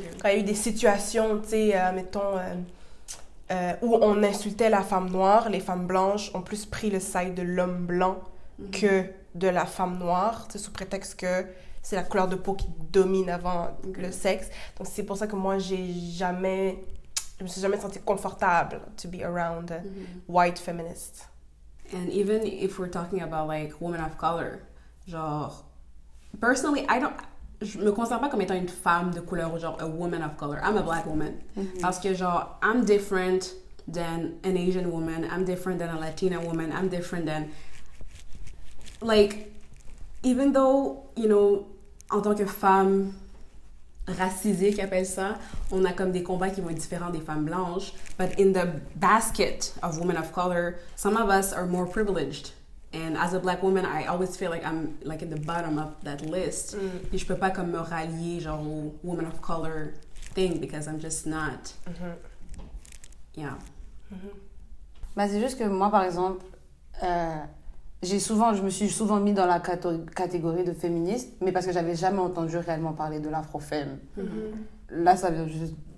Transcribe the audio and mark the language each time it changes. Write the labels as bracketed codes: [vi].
[fr] Quand il y a eu des situations, tu sais, mettons, où on insultait la femme noire, les femmes blanches ont plus pris le side de l'homme blanc que de la femme noire, tu sais, sous prétexte que c'est la couleur de peau qui domine avant le sexe. Donc, c'est pour ça que moi, je me suis jamais sentie confortable [en] to be around white feminists. And even if we're talking about, like, women of color, genre, personally, [fr] je me considère pas comme étant une femme de couleur ou genre [en] a woman of color. I'm a black woman. [fr] Parce que genre, [en] I'm different than an Asian woman. I'm different than a Latina woman. I'm different than... Like, even though, you know, [fr] en tant que femme racisée, qu'ils appellent ça, on a comme des combats qui vont être différents des femmes blanches. [en] But in the basket of women of color, some of us are more privileged. And as a black woman, I always feel like I'm like in the bottom of that list. [fr] Puis je peux pas comme me rallier genre au [en] woman of color thing because I'm just not. Yeah. [fr] Bah, c'est juste que moi, par exemple, je me suis souvent mis dans la catégorie de féministe, mais parce que j'avais jamais entendu réellement parler de l'afrofemme. Là, ça vient juste...